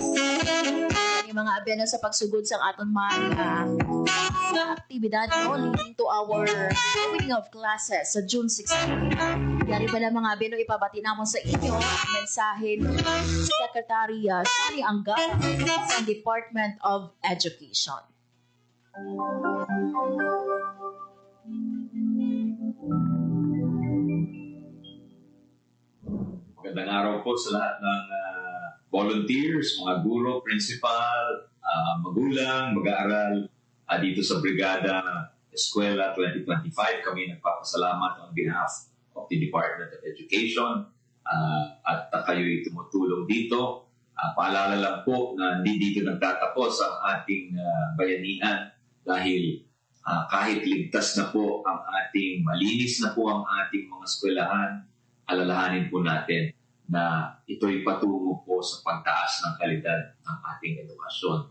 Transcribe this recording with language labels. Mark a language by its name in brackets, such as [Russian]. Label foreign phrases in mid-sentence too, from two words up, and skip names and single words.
[Hiligaynon] Yung mga abyan sa pagsugod sa aton mga aktibidad, no, [English] leading to our opening of classes sa June 16. [Hiligaynon] Dari pala mga abyan, no, ipabati namon sa inyo ang mensahe ni Secretary Sonny Angara sa Department of Education. [Filipino] Magandang araw po sa lahat ng volunteers, mga guro, principal, magulang, mag-aaral dito sa Brigada Eskwela 2025. Kami nagpapasalamat [English] on behalf of the Department of Education [Filipino] at kayo'y tumutulong dito. Paalala lang po na hindi dito nagtatapos ang ating bayanihan dahil kahit ligtas na po ang ating, malinis na po ang ating mga eskwelahan, alalahanin po natin na ito'y patungo po sa pagtaas ng kalidad ng ating edukasyon.